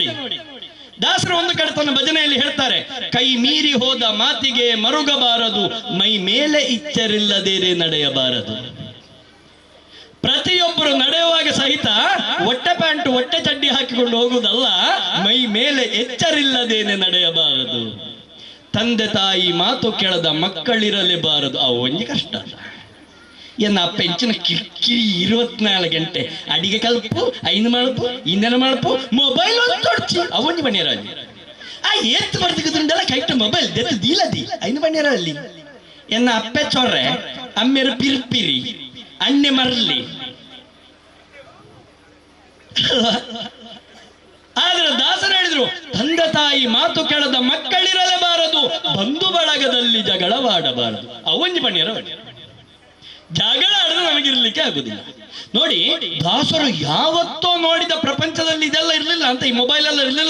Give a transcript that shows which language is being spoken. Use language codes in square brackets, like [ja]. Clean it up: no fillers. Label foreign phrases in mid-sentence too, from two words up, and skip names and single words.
[kn] ದಾಸರು ಒಂದು ಕಡೆ ತನ್ನ ಭಜನೆಯಲ್ಲಿ ಹೇಳ್ತಾರೆ, ಕೈ ಮೀರಿ ಹೋದ ಮಾತಿಗೆ ಮರುಗಬಾರದು, ಮೈ ಮೇಲೆ ಇಚ್ಚರಿಲ್ಲದೇನೆ ನಡೆಯಬಾರದು. ಪ್ರತಿಯೊಬ್ಬರು ನಡೆಯುವಾಗ ಸಹಿತ ಹೊಟ್ಟೆ ಪ್ಯಾಂಟ್ ಹೊಟ್ಟೆ ಚಡ್ಡಿ ಹಾಕಿಕೊಂಡು ಹೋಗುವುದಲ್ಲ, ಮೈ ಮೇಲೆ ಎಚ್ಚರಿಲ್ಲದೇನೆ ನಡೆಯಬಾರದು. ತಂದೆ ತಾಯಿ ಮಾತು ಕೇಳದ ಮಕ್ಕಳಿರಲೇಬಾರದು. [tcy] ಅವು ಒಂಜಿ ಕಷ್ಟ. ಎನ್ನ ಪೆಂಚಿನ ಕಿರಿಕಿರಿ 24 ಗಂಟೆ ಅಡಿಗೆ ಕಲ್ಪು, ಐನು ಮಳಪು, ಇನ್ನೇನ ಮಳಪು, ಮೊಬೈಲ್ ಒಂದು ತೊಡ್ಚಿ ಅವೊಂದು ಬಣ್ಣಿರಾಜಿ. ಆ ಎತ್ತು ಬರ್ತಿದ್ದುಂಡೆಲ್ಲ ಕೈಟ ಮೊಬೈಲ್ ದೆತ್ತು ದೀಲದಿ ಐನು ಬಣ್ಣಿರಲ್ಲಿ. ಎನ್ನ ಅಪ್ಪೆ ಚೊರ್ರೆ ಅಮ್ಮೆರು ಪಿರ್ಪಿರಿ ಅಣ್ಣೆ ಮರಲಿ. [kn] ಆದ್ರೆ ದಾಸರು ಹೇಳಿದ್ರು, ತಂದೆ ತಾಯಿ ಮಾತು ಕೇಳದ ಮಕ್ಕಳಿರಲೇಬಾರದು, ಬಂಧು ಬಳಗದಲ್ಲಿ ಜಗಳವಾಡಬಾರದು. [tcy] ಅವೊಂಜಿ ಬಣ್ಣಿರ [kn] ಜಗಳ ಆಡಿದ್ರೆ ನಮಗಿರ್ಲಿಕ್ಕೆ ಆಗುದಿಲ್ಲ. ನೋಡಿ, ದಾಸರು ಯಾವತ್ತೋ ನೋಡಿದ ಪ್ರಪಂಚದಲ್ಲಿ ಇದೆಲ್ಲ ಇರ್ಲಿಲ್ಲ ಅಂತ, ಈ ಮೊಬೈಲ್ ಎಲ್ಲ ಇರ್ಲಿಲ್ಲ.